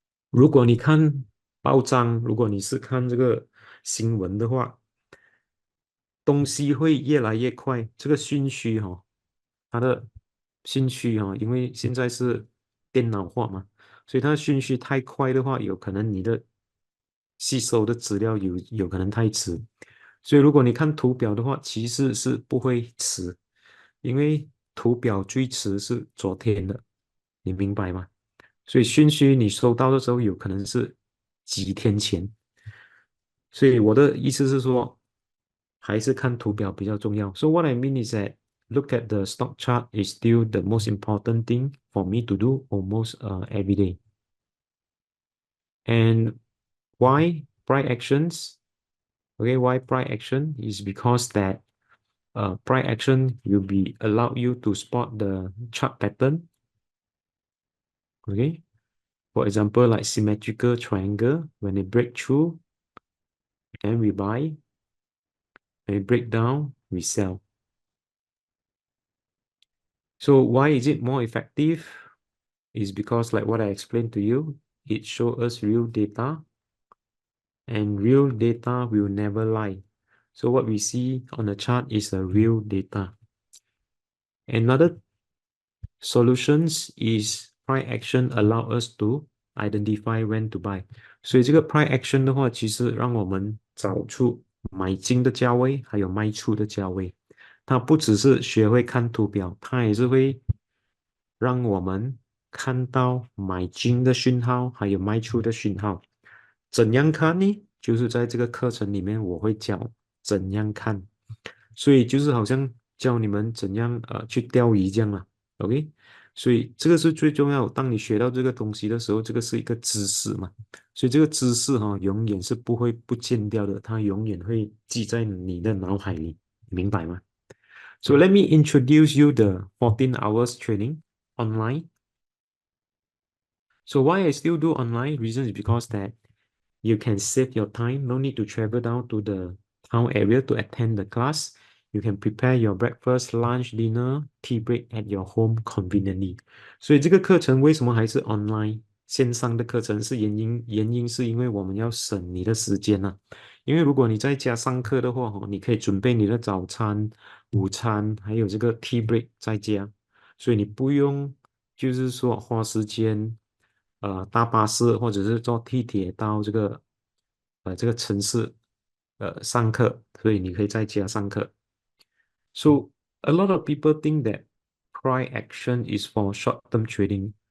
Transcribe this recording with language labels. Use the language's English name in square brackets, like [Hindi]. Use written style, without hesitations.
[Chinese] 如果你看报章，如果你是看这个新闻的话，东西会越来越快，这个讯息它的信息因为现在是电脑化嘛，所以它的讯息太快的话，有可能你的吸收的资料有可能太迟，所以如果你看图表的话，其实是不会迟，因为图表最迟是昨天的，你明白吗？所以讯息你收到的时候，有可能是几天前。所以我的意思是说，还是看图表比较重要。 [English] So what I mean is that look at the stock chart is still the most important thing for me to do almost every day. And why price actions? Okay, why price action is because that price action will be allow you to spot the chart pattern. Okay, for example, like symmetrical triangle, when they break through, then we buy. When it break down, we sell. So why is it more effective? Is because like what I explained to you, it shows us real data and real data will never lie. So what we see on the chart is a real data. Another solutions is price action allow us to identify when to buy. [Chinese] 所以这个 price action 的话，其实让我们找出买进的价位，还有卖出的价位。它不只是学会看图表，它也是会让我们看到买进的讯号，还有卖出的讯号。怎样看呢？就是在这个课程里面，我会教怎样看。所以就是好像教你们怎样去钓鱼这样啦，OK？所以这个是最重要。当你学到这个东西的时候，这个是一个知识嘛，所以这个知识永远是不会不见掉的，它永远会记在你的脑海里，明白吗？ [English] So let me introduce you the 14 hours training online. So why I still do online? Reason is because that you can save your time. No need to travel down to the town area to attend the class. You can prepare your breakfast, lunch, dinner, tea break at your home conveniently. [Chinese] 所以这个课程为什么还是 online 线上的课程？是原因是因为我们要省你的时间呐、因为如果你在家上课的话，你可以准备你的早餐、午餐，还有这个 tea break 在家，所以你不用就是说花时间搭巴士或者是坐地铁到这个城市上课，所以你可以在家上课。 [English] So a lot of people think that price action is for short-term trading.